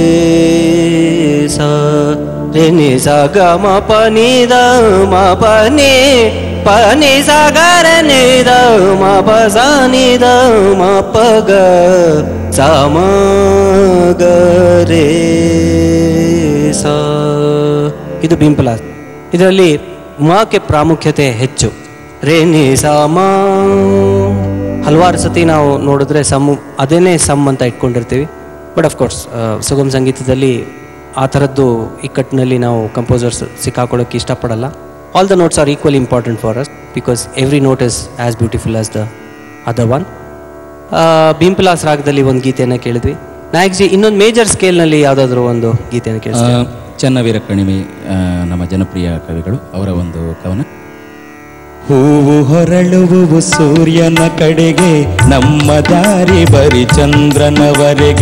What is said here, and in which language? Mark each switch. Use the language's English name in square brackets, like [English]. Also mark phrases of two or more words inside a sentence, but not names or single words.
[Kannada] ಸಾ ರೇ ನಿ ಸಾ ಗ ಮ ಪ ನಿ ದ ಮ ಪ ನಿ ಪ ನಿ ಸಾ ಗ ರೆ ನಿ ದ ಮ ಪ ಸಾ ನಿ ದ ಮ ಪ ಗ ಸಾ ಮ ಗ ರೇ ಸಾ. ಇದು ಭೀಂಪಲಾಸ. ಇದರಲ್ಲಿ ಮಾಕ್ಕೆ ಪ್ರಾಮುಖ್ಯತೆ ಹೆಚ್ಚು. ರೇ ನಿ ಸಾ ಮ ಹಲವಾರು ಸತಿ ನಾವು ನೋಡಿದ್ರೆ ಅದೇನೇ ಸಮ್ ಅಂತ ಇಟ್ಕೊಂಡಿರ್ತೀವಿ. [English] but of course [Kannada] ಸುಗಮ ಸಂಗೀತದಲ್ಲಿ ಆ ಥರದ್ದು ಇಕ್ಕಟ್ಟಿನಲ್ಲಿ ನಾವು ಕಂಪೋಸರ್ಸ್ ಸಿಕ್ಕಾಕೊಳ್ಳೋಕ್ಕೆ ಇಷ್ಟಪಡಲ್ಲ. [English] All the notes are equally important for us because every note is as beautiful as the other one. [Kannada] ಭೀಂಪಲಾಸ ರಾಗದಲ್ಲಿ ಒಂದು ಗೀತೆಯನ್ನು ಕೇಳಿದ್ವಿ. ನಾಯಕ್ ಇನ್ನೊಂದು ಮೇಜರ್ ಸ್ಕೇಲ್ನಲ್ಲಿ ಯಾವುದಾದ್ರೂ ಒಂದು ಗೀತೆಯನ್ನು ಕೇಳಿಸ್ತೀವಿ. ಚನ್ನವೀರ ಕಣಿವೆ ನಮ್ಮ ಜನಪ್ರಿಯ ಕವಿಗಳು, ಅವರ ಒಂದು ಕವನ. ಹೂವು ಹೊರಳುವು ಸೂರ್ಯನ ಕಡೆಗೆ, ನಮ್ಮ ದಾರಿ ಬರಿ ಚಂದ್ರನವರೆಗೆ.